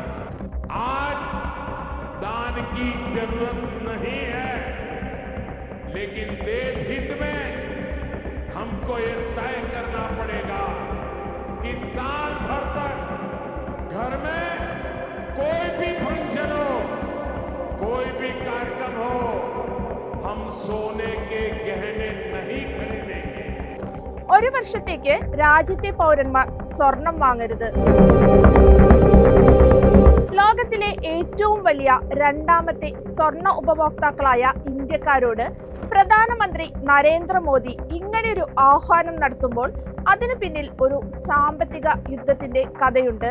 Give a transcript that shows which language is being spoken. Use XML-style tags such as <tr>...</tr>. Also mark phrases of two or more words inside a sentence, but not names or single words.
<hi>आज दान की जरूरत नहीं है, लेकिन देश हित में हमको ये तय करना पड़ेगा कि साल भर तक घर में कोई भी फंक्शन हो, कोई भी कार्यक्रम हो, हम सोने के गहने नहीं खरीदेंगे।</hi> <ml>ഒരു വർഷത്തേക്ക് രാജ്യത്തെ പൗരന്മാർ സ്വർണം വാങ്ങരുത്. ലോകത്തിലെ ഏറ്റവും വലിയ രണ്ടാമത്തെ സ്വർണ്ണ ഉപഭോക്താക്കളായ ഇന്ത്യക്കാരോട് പ്രധാനമന്ത്രി നരേന്ദ്രമോദി ഇങ്ങനെയൊരു ആഹ്വാനം നടത്തുമ്പോൾ അതിനു പിന്നിൽ ഒരു സാമ്പത്തിക യുദ്ധത്തിന്റെ കഥയുണ്ട്.</ml>